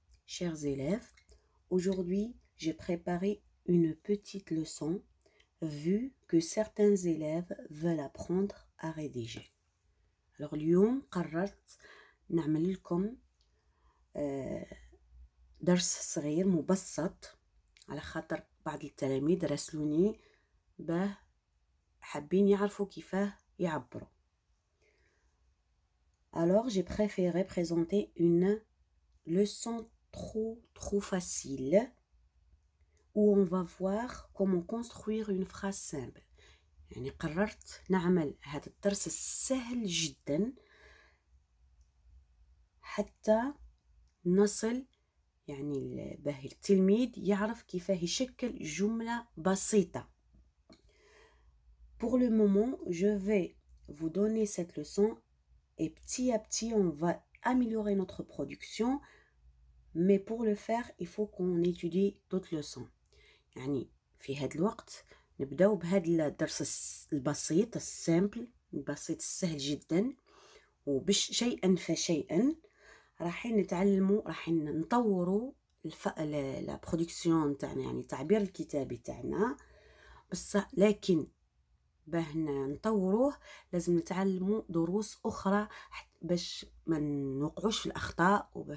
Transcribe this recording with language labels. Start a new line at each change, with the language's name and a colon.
French: Chers élèves, aujourd'hui j'ai préparé une petite leçon vu que certains élèves veulent apprendre à rédiger.
Arabic: Alors اليوم قررت نعمل لكم درس صغير مبسط على خاطر بعض التلاميذ راسلوني باه حابين يعرفوا كيفاه يعبروا.
French: Alors, j'ai préféré présenter une leçon trop facile où on va voir comment construire une phrase simple.
Arabic: يعني قررت نعمل هذا الدرس السهل جدا حتى نصل يعني باه التلميذ يعرف كيفاه يشكل جملة بسيطة.
French: Pour le moment, je vais vous donner cette leçon. Et petit à petit, on va améliorer notre production. Mais pour le faire, il faut qu'on étudie d'autres leçons.
Arabic: يعني في هذا الوقت نبداو بهذا الدرس البسيط السامبل البسيط السهل جدا وبش شيئا فشيئا راح نتعلموا راح نطوروا لا برودكسيون تاعنا يعني التعبير الكتابي تاعنا بصح لكن باه نطوروه لازم نتعلموا دروس اخرى باش ما نوقعوش في الاخطاء